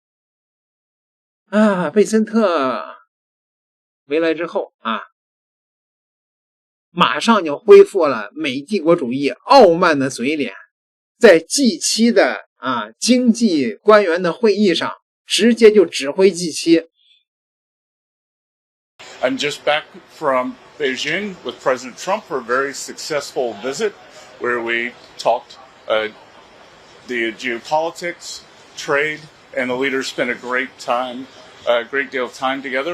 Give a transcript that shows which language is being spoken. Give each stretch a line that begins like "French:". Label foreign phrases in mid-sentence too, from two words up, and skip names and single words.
Chinese: 啊，贝森特回来之後啊，馬上就恢復了美帝國主義傲慢的嘴臉，在 G7 的經濟官員的會議上，直接就指揮 G7。
English: I'm just back from Beijing with President Trump for a very successful visit where we talked the geopolitics, trade, and the leaders spent a great deal of time together.